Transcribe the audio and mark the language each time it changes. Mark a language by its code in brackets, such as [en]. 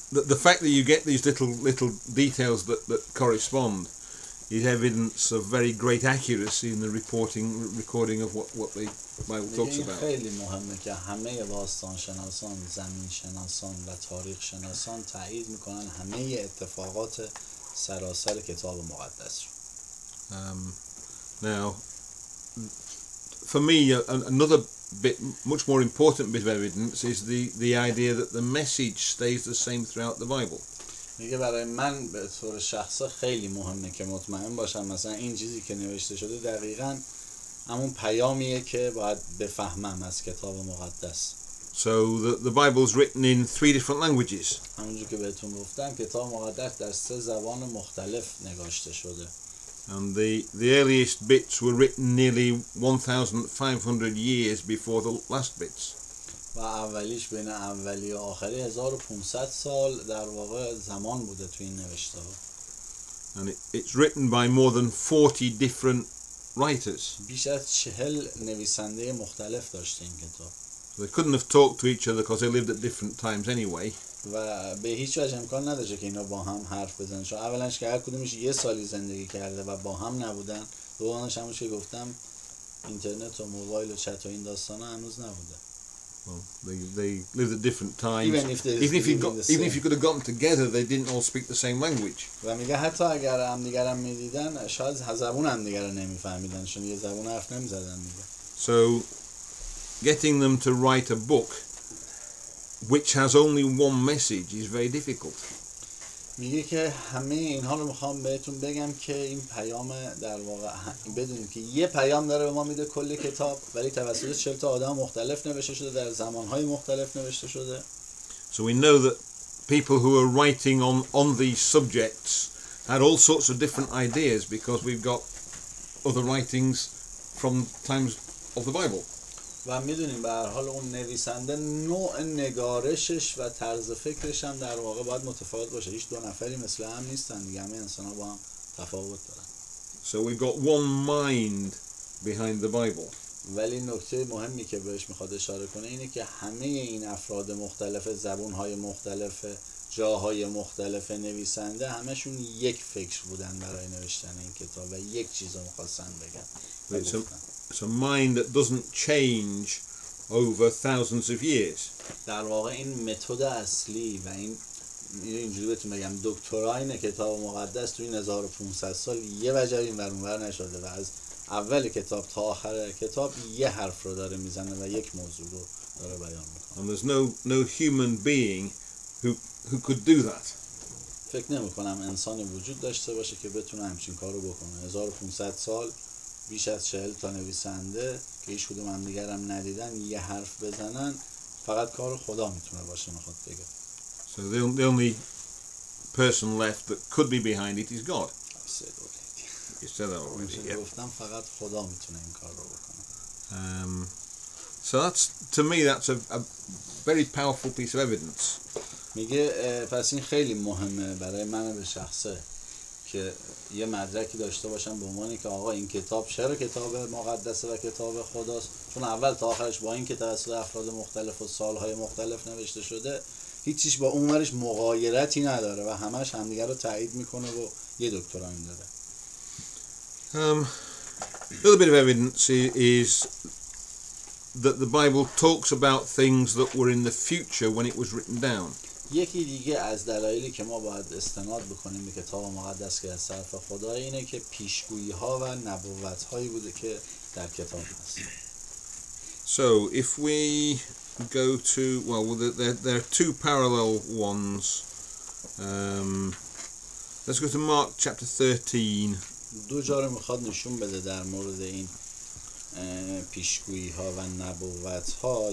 [en] The fact that you get these little details that correspond is evidence of very great accuracy in the recording of what the Bible talks about. [fa] خیلی مهمه که همه باستان شناسان، زمین شناسان و تاریخ شناسان تایید میکنن همه اتفاقات سراسر کتاب مقدس رو. [en] Now, for me, another bit, much more important bit of evidence is the idea that the message stays the same throughout the Bible. [fa] میگه برای من به طور شخصا خیلی مهمه که مطمئن باشم مثلا این چیزی که نوشته شده دقیقاً همون پیامیه که باید بفهمم از کتاب مقدس. [en] So the Bible's written in 3 different languages. [fa] همونجور که بهتون گفتم کتاب مقدس در 3 زبان مختلف نگاشته شده. [en] And the earliest bits were written nearly 1,500 years before the last bits. [fa] و اولیش بین اولی و آخری 1500 سال در واقع زمان بوده توی این نوشته ها. [en] And it's written by more than 40 different writers. [fa] بیش از 40 نویسنده مختلف داشته این کتاب. [en] So they couldn't have talked to each other because they lived at different times anyway. [fa] و به هیچ وجه امکان نداشته که اینا با هم حرف بزنن، چون اولش که هر کدومش یه سالی زندگی کرده و با هم نبودن. دومش همون که گفتم اینترنت و موبایل و چت و این داستانا هنوز نبوده. [en] Well, they lived at different times. Even if you could have gotten together, they didn't all speak the same language. [fa] و میگه حتی اگر همدیگر هم میدیدن شاید زبون همدیگر رو نمیفهمیدن، چون یه زبون حرف نمیزدن دیگه. [en] So getting them to write a book which has only one message is very difficult. [fa] میگه که همه اینها رو میخوام بهتون بگم که این پیام در واقع بدونید که یه پیام داره به ما میده کل کتاب، ولی توسط 40 تا آدم مختلف نوشته شده، در زمانهای مختلف نوشته شده. [en] So we know that people who are writing on these subjects had all sorts of different ideas because we've got other writings from times of the Bible. [fa] و میدونیم به هر حال اون نویسنده نوع نگارشش و طرز فکرش هم در واقع باید متفاوت باشه. هیچ دو نفری مثل هم نیستن دیگه، همه انسان‌ها با هم تفاوت دارن. [en] So we've got one mind behind the Bible. [fa] ولی نکته مهمی که بهش میخواد اشاره کنه اینه که همه این افراد مختلف، زبون‌های مختلف، جاهای مختلف نویسنده، همشون یک فکر بودن برای نوشتن این کتاب و یک چیز رو میخواستن بگن. [en] It's a mind that doesn't change over thousands of years. [fa] در واقع این متد اصلی و اینجوری بهتون بگم دکتراین کتاب مقدس تو این 1500 سال یه وجه این ور اون ور نشده و از اول کتاب تا آخر کتاب یه حرف رو داره میزنه و یک موضوع رو داره بیان میکنه. [en] And there's no human being who could do that. [fa] فکر نمی‌کنم انسانی وجود داشته باشه که بتونه همچین کارو بکنه. 1500 سال بیش از 40 تا نویسنده که هیچ کدوم هم دیگر هم ندیدن یه حرف بزنن، فقط کار خدا میتونه باشه میخواد بگه. [en] So the only person left that could be behind it is God. You said that already. Yeah. [fa] گفتم فقط خدا میتونه این کار رو بکنه. [en] So to me that's a very powerful piece of evidence. [fa] میگه پس این خیلی مهمه برای من به شخصه که یه مدرکی داشته باشم به عنوانی که آقا این کتاب چرا کتاب مقدسه و کتاب خداست، چون اول تا آخرش با این که توسط افراد مختلف و سالهای مختلف نوشته شده هیچیش با اون ورش مغایرتی نداره و همش همدیگه رو تایید میکنه و یه دکتراین داره. [en] Another bit of evidence is that the Bible talks about things that were in the future when it was written down. [fa] یکی دیگه از دلایلی که ما باید استناد بکنیم به کتاب مقدس که از طرف خدا اینه که پیشگویی ها و نبوت هایی بوده که در کتاب هست. [en] So if we go to, well, there are two parallel ones. Let's go to Mark chapter 13. [fa] دو جا رو میخواد نشون بده در مورد این پیشگویی ها و نبوت ها.